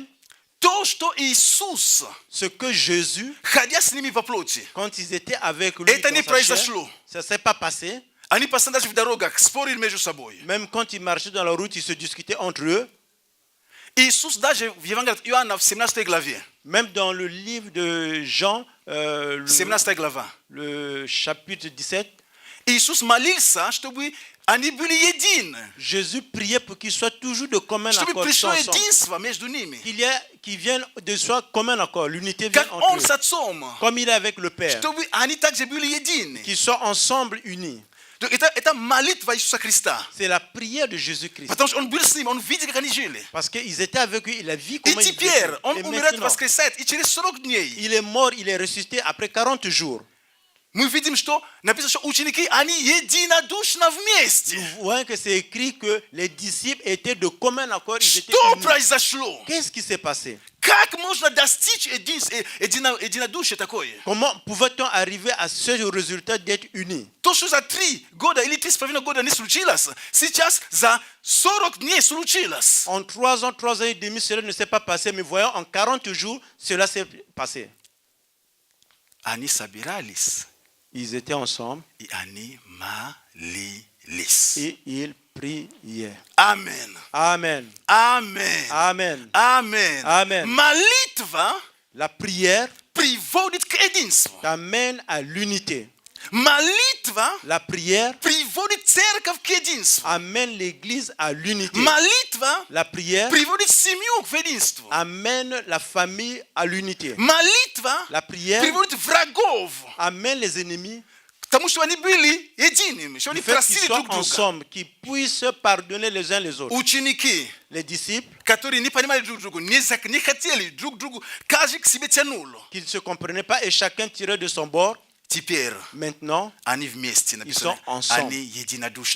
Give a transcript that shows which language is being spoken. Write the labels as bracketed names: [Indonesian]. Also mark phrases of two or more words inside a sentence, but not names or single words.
[Russian] То, что Иисус, [French] Ce que Jésus, [Russian] ходя с ними по плоти, [French] quand ils étaient avec lui, [Russian] это не [French] dans sa chair, [Russian] произошло. [French] ça ne s'est pas passé. [Russian] Они постоянно даже в дорогах спорили между собой. [French] Même quand ils marchaient dans la route, ils se discutaient entre eux. [Russian] Иисус даже в Евангелии от Иоанна в 17 главе, [French] Même dans le livre de Jean, [Russian] 17 глава, [French] le chapitre 17, [Russian] Иисус молился, чтобы они были едины, [French] Jésus priait pour qu'ils soient toujours de commun [Russian] чтобы [French] accord [Russian] пришло [French] ensemble. [Russian] единство между ними, [French] Qu'ils viennent de soi commun accord, l'unité vient [Russian] как [French] entre [Russian] Он [French] eux. [Russian] с Отцом, [French] Comme il est avec le Père, [Russian] чтобы они также были едины. [French] qu'ils soient ensemble unis. [Russian] Это молитва Иисуса Христа, [French] C'est la prière de Jésus-Christ. [Russian] потому что Он был с ним, Он видел, как они жили. [French] Parce qu'ils étaient avec lui, il a vu [Russian] И [French] comment ils [Russian] теперь [French] vivaient. [Russian] Он [French] Et [Russian] умирает, [French] maintenant, [Russian] воскресает, и через 40 дней [French] il est mort, il est ressuscité après 40 jours. [Russian] мы видим, что написано, что ученики, они единодушно вместе. [French] Nous voyons que c'est écrit que les disciples étaient de commun accord, ils étaient [Russian] Что [French] unis. [Russian] произошло? [French] Qu'est-ce qui s'est passé? [Russian] Как можно достичь единодушия такое? [French] Comment pouvait-on arriver à ce résultat d'être unis? [Russian] То, что за 3 года или 3,5 года не случилось, сейчас за 40 дней случилось. [French] En 3 ans, 3 ans et demi, cela ne s'est pas passé, mais voyons, en 40 jours, cela s'est passé. [Russian] Они собирались, [French] Ils étaient ensemble [Russian] и они молились. [French] et ils priaient. [Russian] Амен. [French] Amen. [Russian] Амен. [French] Amen. [Russian] Амен. [French] Amen. [Russian] Молитва [French] La prière [Russian] приводит к единству. [French] t'amène à l'unité. [Russian] Молитва [French] La prière [Russian] приводит церковь к единству. [French] amène l'église à l'unité. [Russian] Молитва [French] La prière [Russian] приводит семью к единству. [French] amène la famille à l'unité. [Russian] Молитва [French] La prière [Russian] приводит врагов [French] amène les ennemis [Russian] к тому, что они были едиными, что они [French] du fait qu'ils [Russian] просили [French] soient [Russian] друг друга. [French] ensemble, qu'ils puissent pardonner les uns les autres. [Russian] Ученики, [French] Les disciples, [Russian] которые не понимали друг друга, не хотели друг другу, каждый к себе тянул. [French] qu'ils ne se comprenaient pas et chacun tirait de son bord. [Russian] Теперь [French] Maintenant, [Russian] они вместе, написано, [French] sont ensemble. [Russian] они единодушно